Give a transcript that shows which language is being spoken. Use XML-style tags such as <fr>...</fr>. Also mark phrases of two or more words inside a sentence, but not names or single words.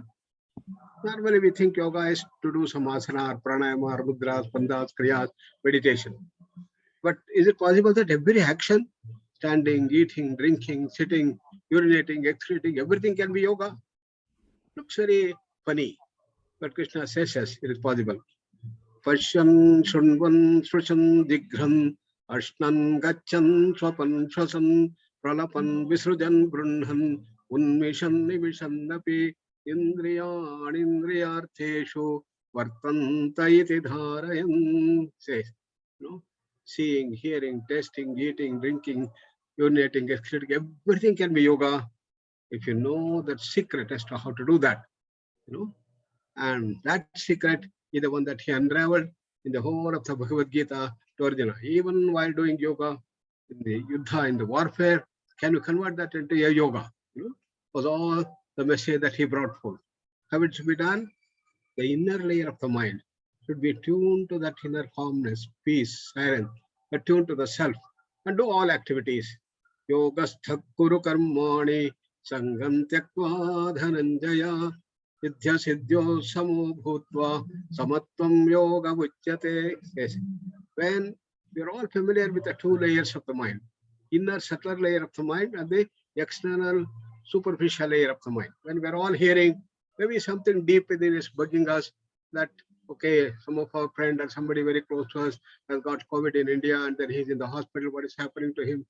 <en>Normally we think yoga is to do some asana, or pranayama, or mudras, bandhas, kriyas, meditation. But is it possible that every action, standing, eating, drinking, sitting, urinating, excreting, everything can be yoga? Looks very funny, but Krishna says yes, it is possible.</en> <sa>पश्यन्, शृण्वन्, स्पृशन्, जिघ्रन्, अश्नन्, गच्छन्, स्वपन्, श्वसन्, प्रलपन्, विसृजन्, गृह्णन्, उन्मिषन्, निमिषन्, अपि, इन्द्रियाणि, इन्द्रियार्थेषु, वर्तन्त इति धारयन्,</sa> <en>says. seeing, hearing, tasting, eating, drinking, urinating, excreting, everything can be yoga if you know that secret as to how to do that, and that secret is the one that he unraveled in the whole of the Bhagavad Gita to Arjuna. Even while doing yoga in the yuddha, in the warfare, can you convert that into a yoga? Was all the message that he brought forth. How it should be done? The inner layer of the mind should be tuned to that inner calmness, peace, silence, attuned to the self, and do all activities.</en> <sa>योगस्थः कुरु कर्माणि सङ्गम् त्यक्त्वा धनञ्जय सिद्ध्य सिद्ध्योः समो भूत्वा समत्वम् योग उच्यते.</sa> <en>Yes. When we're all familiar with the two layers of the mind, inner subtler layer of the mind and the external superficial layer of the mind. When we're all hearing, maybe something deep within is bugging us that, okay, some of our friend or somebody very close to us has got COVID in India and then he's in the hospital, what is happening to him?</en>